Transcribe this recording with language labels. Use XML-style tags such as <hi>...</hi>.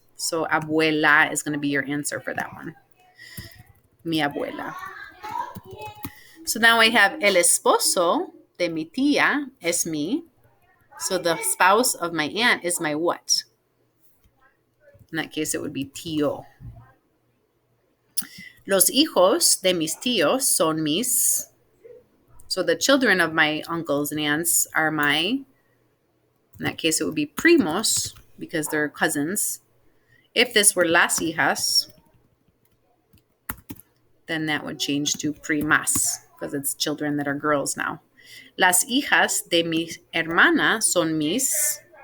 <en>So abuela is going to be your answer for that one.</en> <es>Mi abuela.</es> <en>So now I have</en> <es>el esposo, de mi tía es mi.</es> <en>So the spouse of my aunt is my what? In that case, it would be tío.</en> <es>Los hijos de mis tíos son mis.</es> <en>So the children of my uncles and aunts are my. In that case, it would be primos because they're cousins. If this were las hijas, then that would change to primas because it's children that are girls now.</en> <es>Las hijas de mi hermana son mis.</es>